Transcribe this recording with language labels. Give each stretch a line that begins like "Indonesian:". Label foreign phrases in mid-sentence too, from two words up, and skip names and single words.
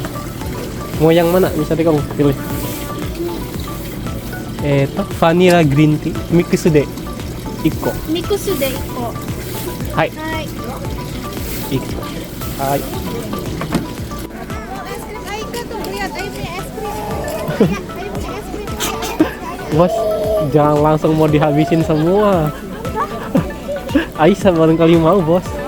Indonesian: Mau yang mana? Misalnya kamu pilih.
Japanese: Vanilla green tea, ミックスで 1個。ミックスで1個。はい、はい。 1個。Hai.
Indonesian: Aika tuh lihat, Aika punya es krim. Aika punya es krim. Bos, jangan langsung mau dihabisin semua. Aisyah barangkali mau, bos.